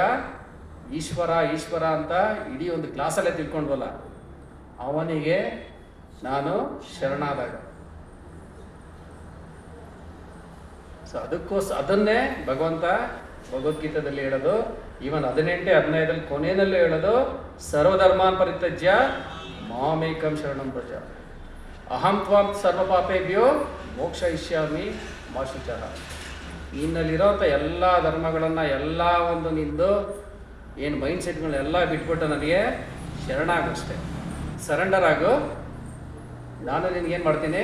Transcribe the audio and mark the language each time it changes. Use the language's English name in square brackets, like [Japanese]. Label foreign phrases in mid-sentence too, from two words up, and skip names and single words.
[Kannada] ಈಶ್ವರ ಈಶ್ವರ ಅಂತ ಇಡೀ ಒಂದು ಕ್ಲಾಸಲ್ಲೇ ತಿಳ್ಕೊಂಡ್ವಲ್ಲ, ಅವನಿಗೆ ನಾನು ಶರಣಾದಾಗ. ಸೊ ಅದನ್ನೇ ಭಗವಂತ ಭಗವದ್ಗೀತೆಯಲ್ಲಿ ಹೇಳೋದು. ಈವನ್ 18:15 ಕೊನೆಯಲ್ಲೂ ಹೇಳೋದು, [Sanskrit] ಸರ್ವಧರ್ಮಾನ್ ಪರಿತ್ಯಜ್ಯ ಮಾಮೇಕಂ ಶರಣಂ ವ್ರಜ ಅಹಂ ತ್ವಾಂ ಸರ್ವಪಾಪೇಭ್ಯೋ ಮೋಕ್ಷಯಿಷ್ಯಾಮಿ ಮಾ ಶುಚಃ. [Kannada] ನಿನ್ನಲ್ಲಿರೋಂಥ ಎಲ್ಲ ಧರ್ಮಗಳನ್ನು, ಎಲ್ಲ ಒಂದು ನಿಂದು ಏನು ಮೈಂಡ್ ಸೆಟ್ಗಳನ್ನೆಲ್ಲ ಬಿಟ್ಬಿಟ್ಟು ನನಗೆ ಶರಣಾಗಷ್ಟೆ, ಸರೆಂಡರ್ ಆಗು. ನಾನು ನಿನಗೇನು ಮಾಡ್ತೀನಿ?